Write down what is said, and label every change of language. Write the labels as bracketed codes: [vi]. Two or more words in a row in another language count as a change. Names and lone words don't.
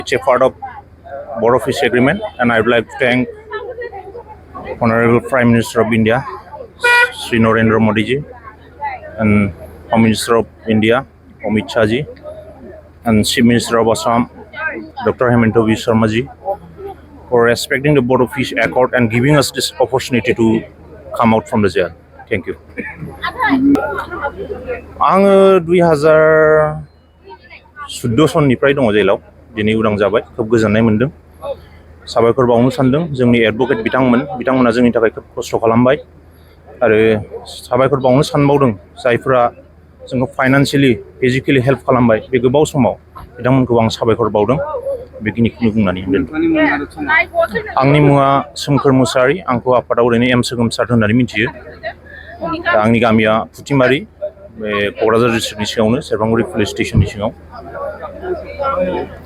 [en] It's a part of Border Fish Agreement, and I would like to thank Honorable Prime Minister of India, Sri Narendra Modi ji, and Home Minister of India, Amit Shah ji, and Chief Minister of Assam, Dr. Hemanta Biswa Sharma ji, for respecting the Border Fish Accord and giving us this opportunity to come out from the jail. Thank you. [brx] आङो 2014 सननिफ्राय दङ जेलाव दिनै उदां जाबाय खोब गोजोननाय मोनदों साबायखर बावनो सानदों जोंनि एडभोकेट बिथांमोना जोंनि थाखाय खोब खस्थ' खालामबाय आरो साबायखर बावनो सानबावदों जायफोरा जोंखौ [en] financially physically help [brx] खालामबाय बे गोबाव समाव बिथांमोनखौ आं साबायखर बावदों बेखिनिखौनो बुंनानै आंनि मुङा सोमखोर मुसाहारि आंखौ आफादाव ओरैनो एम सोगोमसार होननानै मिथियो दा आंनि गामिया फुथिमारि बे क'क्राझार डिस्ट्रिक्टनि सिङावनो सेरफांगुरि पुलिस स्टेशननि सिङाव